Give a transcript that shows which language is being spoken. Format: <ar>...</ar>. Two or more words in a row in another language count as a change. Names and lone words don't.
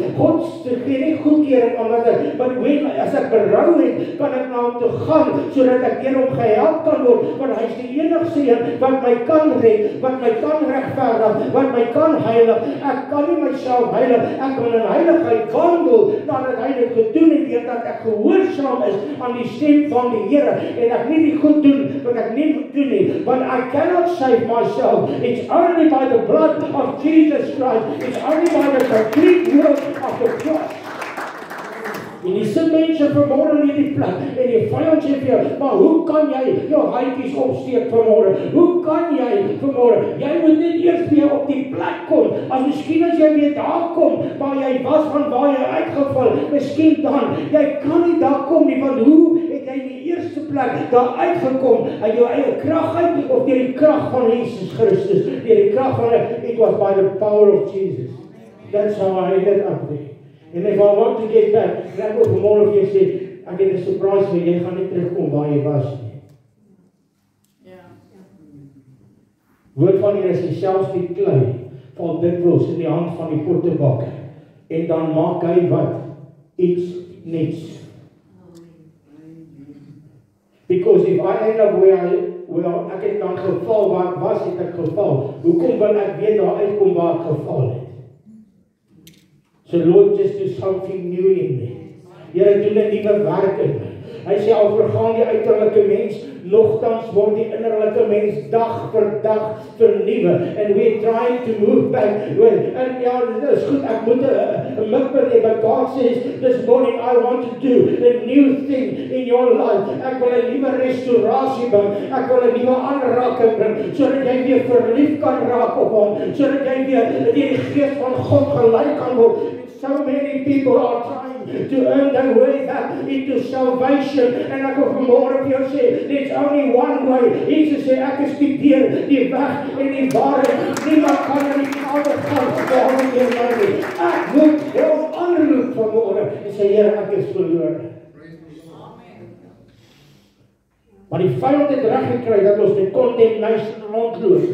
<af>God gee nie goedkeuring aan wat ek, maar as ek berou het, kan ek na hom toe gaan, sodat ek deur hom gehelp kan word, want hy is die enigste een wat my kan red, wat my kan regverdig, wat my kan heilig. Ek kan nie myself heilig, ek kan in heiligheid wandel, nadat hy dit gedoen het, deurdat ek gehoorsaam is aan die stem van die Here, en ek nie die goed doen, wat ek nie moet doen nie, want</af> <en>I cannot save myself. It's only by the blood of Jesus Christ. It's only by the complete work of the cross.</en> <af>En die sit mense vanmôre in hierdie plek, en die vyand sê vir jou, maar hoe kan jy jou handjies opsteek vanmôre? Hoe kan jy vanmôre? Jy moet net eers weer op die plek kom, as miskien as jy weer daar kom, waar jy was van waar jy uitgeval, miskien dan, jy kan nie daar kom nie, want hoe het jy in die eerste plek daar uitgekom, uit jou eie krag uit, of deur die krag van Jesus Christus, deur die krag van</af> <en>it was by the power of Jesus. That's how I ended up there. En if I want to get back,</en> <af>ek wil vanmôre vir jou sê, ek het 'n surprise vir jy gaan nie terugkom waar jy was nie. Ja. Woord van Here sê selfs die klei val dikwels in die hand van die pottebakker, en dan maak hy wat? Iets niets.</af> <en>Because if I end up where</en> <af>ek het dan geval, waar was ek geval? Hoekom wil ek weer daar uitkom waar ek geval het?</af> <en>So Lord, just do something new in me.</en> <af>Here, doen 'n nuwe werk in my. Hy sê al vergaan die uiterlike mens, nogtans word die innerlike mens dag vir dag vernuwe.</af> <en>And we're trying to move back.</en> <af>En ja, dit is goed, ek moet 'n mikpunt hê,</af> <en>but God says, this morning I want to do a new thing in your life.</en> <af>Ek wil 'n nuwe restaurasie bring. Ek wil 'n nuwe aanraking bring, sodat jy weer verlief kan raak op hom, sodat jy weer deur die Gees van God gelei kan word.</af> <en>so many people are trying to earn their way back into salvation.</en> <af>En ek wil vanmôre vir jou sê,</af> <en>there's only one way.</en> <af>Jesus sê, ek is die deur, die weg en die waarheid. Niemand kan na die Vader gaan behalwe deur my nie. Ek moet jou aanroep vanmôre en sê, Here, ek is verlore. Maar die vyand het reg gekry dat ons met condemnation rondloop.</af>